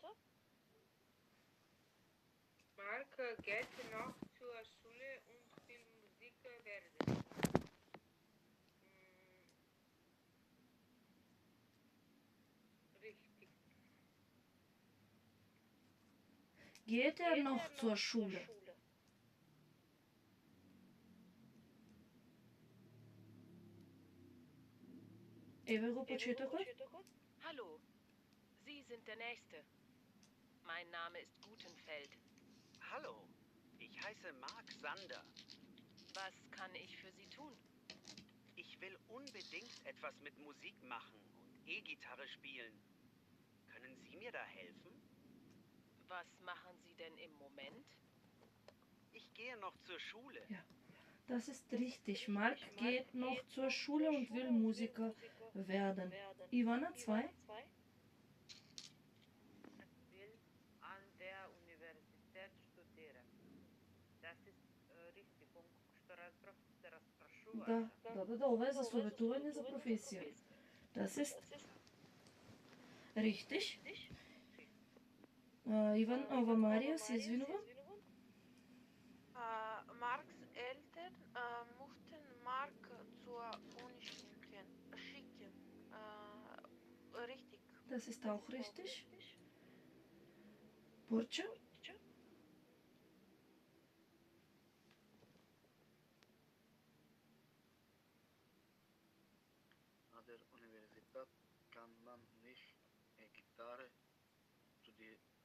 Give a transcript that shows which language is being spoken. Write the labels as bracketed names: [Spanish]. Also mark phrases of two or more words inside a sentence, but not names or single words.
[German] Mark geht noch zur Schule und will Musiker werden. Richtig. Geht er noch zur Schule? [Macedonian] Ево го почетокот. [German] Hallo, Sie sind der Nächste. Mein Name ist Gutenfeld. Hallo, ich heiße Mark Sander. Was kann ich für Sie tun? Ich will unbedingt etwas mit Musik machen und E-Gitarre spielen. Können Sie mir da helfen? Was machen Sie denn im Moment? Ich gehe noch zur Schule. Ja, das ist richtig. Mark geht noch zur Schule und will Musiker werden. Ivana 2. Will an der Universität studieren. Das ist richtig. [Macedonian] Што разбрав, се разпрашува. Да, ова е за советување за професија. [German] Das ist richtig. [Macedonian] Ова Марија се извинува. [German] Marks Eltern möchten Mark zur Uni schicken. Richtig. Das ist auch richtig. Burcu. An der Universität kann man nicht Gitarre studieren.